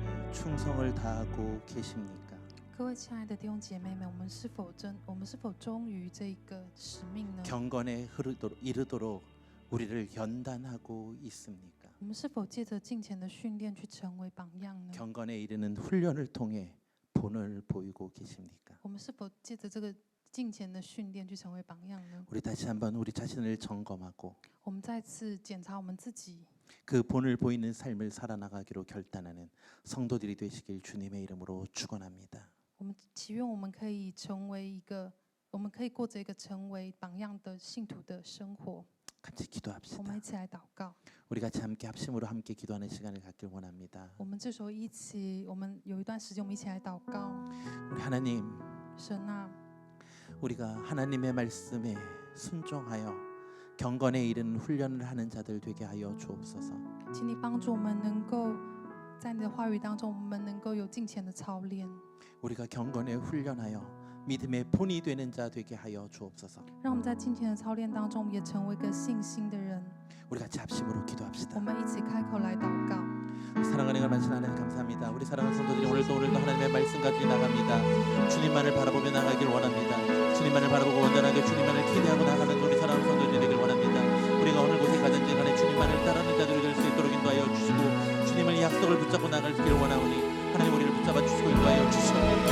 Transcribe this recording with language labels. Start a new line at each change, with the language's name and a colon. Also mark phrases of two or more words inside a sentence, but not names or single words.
Korean: 충성을 다하고 계십니까?
Chinese: 各位亲爱的弟兄姐妹们，我们是否忠于这一个使命呢？
Korean: 경건에 이르도록 우리를 연단하고 있습니까?
Chinese: 我们是否借着敬虔的训练去成为榜样呢？
Korean: 경건에 이르는 훈련을 통해 본을 보이고 계십니까?
Chinese: 我们是否借着这个敬虔的训练去成为榜样呢？
Korean: 우리 다시 한번 우리 자신을 점검하고
Chinese: 我们再次检查我们自己，
Korean: 그 본을 보이는 삶을 살아나가기로 결단하는 성도들이 되시길 주님의 이름으로 축원합니다.
Chinese: 我们祈愿我们可以成为一个，我们可以过着一个成为榜样的信徒的生活。
Korean: 같이
Chinese: 我
Korean: 기도합시다.
Chinese: 们一起来祷告。
Korean: 우리 같이 함께 합심으로 함께 기도하는 시간을 갖길 원합니다.
Chinese: 我们这时候一起，我们有一段时间，我们一起来祷告。
Korean: 우리 하나님,
Chinese: 神啊，
Korean: 우리가 하나님의 말씀에 순종하여 경건에 이르는 훈련을 하는 자들 되게 하여 주옵소서.
Chinese: 请你帮助我们能够在你的话语当中，我们能够有敬虔的操练，
Korean: 우리가 경건에 훈련하여 믿음의 본이 되는 자 되게 하여 주옵소서.
Chinese: 让我们在敬虔的操练当中，也成为一个信心的人。
Korean: 우리 같이 합심으로
Chinese: 我
Korean: 기도합시다.
Chinese: 们一起开口来祷告。
Korean: 사랑하는 하나님 감사합니다. 우리 사랑하는 성도들이 오늘도 하나님의 말씀 가지고 나갑니다. 주님만을 바라보며 나가길 원합니다. 주님만을 바라보고 온전하게 주님만을 기대하고 나가는 우리 사랑하는 성도들이 되길 원합니다. 우리가 오늘 곳에 가든지 간에 주님만을 따르는 자들이 될 수 있도록 인도하여 주시고 주님을 약속을 붙잡고 나가길 원하오니 하나님 우리를 붙잡아 주시고 인도하여 주시옵소서.